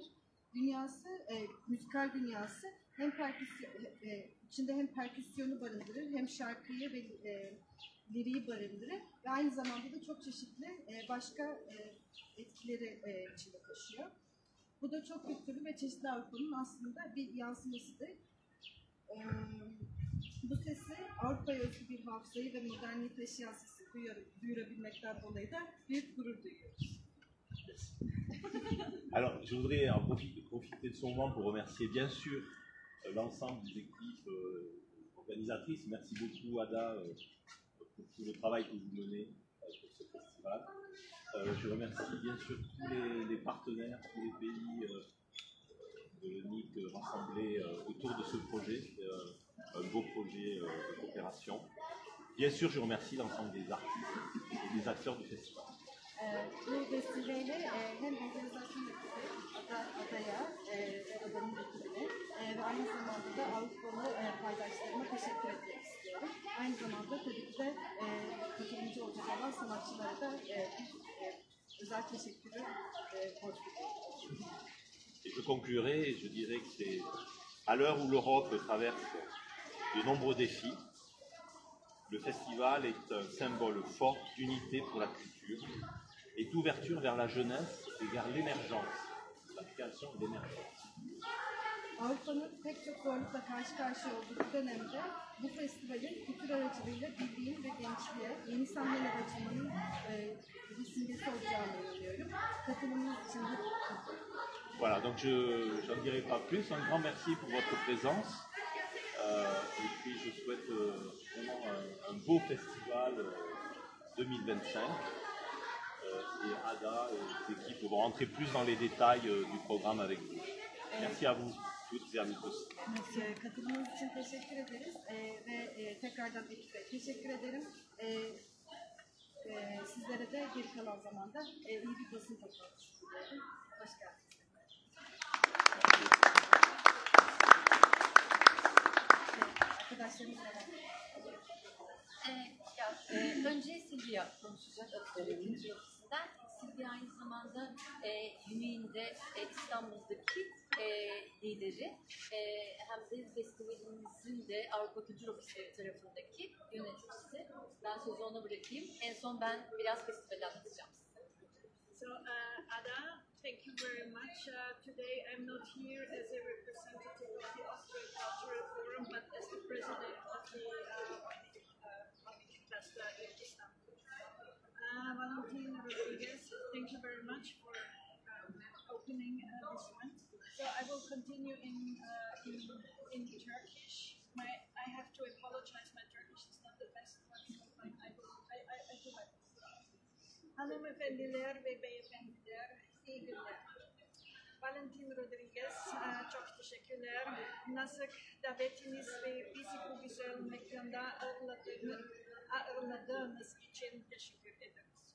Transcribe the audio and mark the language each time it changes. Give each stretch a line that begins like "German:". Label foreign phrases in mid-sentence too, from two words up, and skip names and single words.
Turkish: Müzikal dünyası içinde hem perküsyonu barındırır, hem şarkıyı ve liriği barındırır ve aynı zamanda da çok çeşitli başka etkileri içinde taşıyor. Bu da çok kültürlü ve çeşitli Avrupa'nın aslında bir yansımasıdır. Bu sesi Avrupa'ya özgü bir hafızayı ve modernliği taşıyan sesi duyurabilmekten dolayı da büyük gurur duyuyoruz.
French: Alors, je voudrais en profiter de ce moment pour remercier bien sûr l'ensemble des équipes organisatrices. Merci beaucoup Ada pour tout le travail que vous menez pour ce festival. Je remercie bien sûr tous les partenaires, tous les pays de l'UNIC rassemblés autour de ce projet. C'est un beau projet de coopération. Bien sûr, je remercie l'ensemble des artistes et des acteurs du festival.
Turkish: Bu vesileyle hem organizasyon ekibi, adaya ve adanın ekibine ve aynı zamanda da Avrupalı paydaşlarıma teşekkür etmek istiyorum. Aynı zamanda tabii ki de katılımcı olacak olan sanatçılara da özel teşekkürü borç biliyorum. Et je conclurai, et je dirais que c'est à l'heure où l'Europe traverse de nombreux défis, le festival est un symbole fort d'unité pour la culture et d'ouverture vers la jeunesse et vers l'émergence, la création de l'émergence. Avrupa'nın pek çok zorlukla karşı karşıya olduğu bu dönemde bu festivalin kültür aracılığıyla birliğin ve gençliğe, yeni sahneler açılmanın bir simgesi olacağını inanıyorum. Katılımınız için de
French: Voilà, donc je n'en dirai pas plus. Un grand merci pour votre présence. Et puis je souhaite vraiment un beau festival 2025. Et Ada et les équipes vont rentrer plus dans les détails du programme avec vous. Merci à vous toutes et amigos.
Turkish: Katılımınız için teşekkür ederiz ve tekrardan ekibe teşekkür ederim. Sizlere de geri kalan zamanda iyi bir basın toplantısı diliyorum. Hoş geldiniz. Arkadaşlarımız önce Silvia konuşacak Akademi ofisinden. Silvia aynı zamanda UNI'nin İstanbul'daki lideri, hem de festivalimizin de Avrupa Kültür Ofisleri tarafındaki yöneticisi. Ben sözü ona bırakayım. En son ben biraz festivali anlatacağım size.
English: So, Ada, thank you very much. Today I'm not here as a representative of the Austrian Cultural Forum, but as the president of the cluster in Istanbul. Valentin Rodriguez, thank you very much for opening this one. So I will continue in Turkish. I have to apologize. My Turkish is not the best one, so I do my best.
Turkish: Hanımefendiler ve beyefendiler, iyi günler. Valentin Rodriguez, çok teşekkürler. Nasıl davetiniz ve bizi bu güzel mekanda ağırladığınız için teşekkür ederiz.